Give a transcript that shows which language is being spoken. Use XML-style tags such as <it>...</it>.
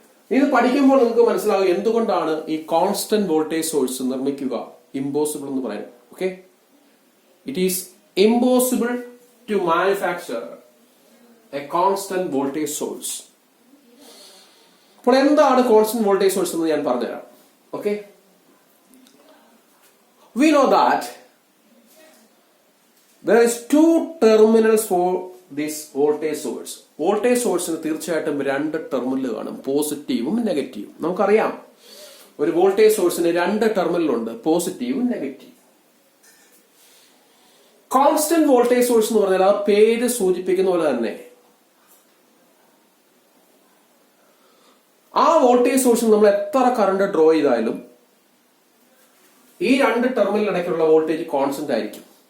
<ml>ഇത് പഠിക്കുമ്പോൾ നിങ്ങൾക്ക് മനസ്സിലാകും എന്തുകൊണ്ടാണ് ഈ കോൺസ്റ്റന്റ് വോൾട്ടേജ് സോഴ്സ് നിർമ്മിക്കുക ഇമ്പോസിബിൾ എന്ന് പറയുന്നത്.</ml> <en>Okay, it is impossible to manufacture a constant voltage source.</en> <ml>അപ്പോൾ എന്താണ് കോൺസ്റ്റന്റ് വോൾട്ടേജ് സോഴ്സ് എന്ന് ഞാൻ പറഞ്ഞുതരാം.</ml> <en>Okay, we know that there is two terminals for this voltage source.</en> <ml>Voltage സോഴ്സിന് തീർച്ചയായിട്ടും രണ്ട് ടെർമിനൽ കാണും, പോസിറ്റീവും നെഗറ്റീവും. നമുക്കറിയാം ഒരു വോൾട്ടേജ് സോഴ്സിന് രണ്ട് ടെർമിനലുണ്ട്, പോസിറ്റീവും നെഗറ്റീവും. കോൺസ്റ്റന്റ് വോൾട്ടേജ് സോഴ്സ് എന്ന് പറഞ്ഞാൽ ആ പേര് സൂചിപ്പിക്കുന്ന പോലെ തന്നെ ആ വോൾട്ടേജ് സോഴ്സിൽ നമ്മൾ എത്ര കറണ്ട് ഡ്രോ ചെയ്താലും ഈ രണ്ട് ടെർമിനലിനിടയ്ക്കുള്ള വോൾട്ടേജ് കോൺസ്റ്റന്റ് ആയിരിക്കും.</ml>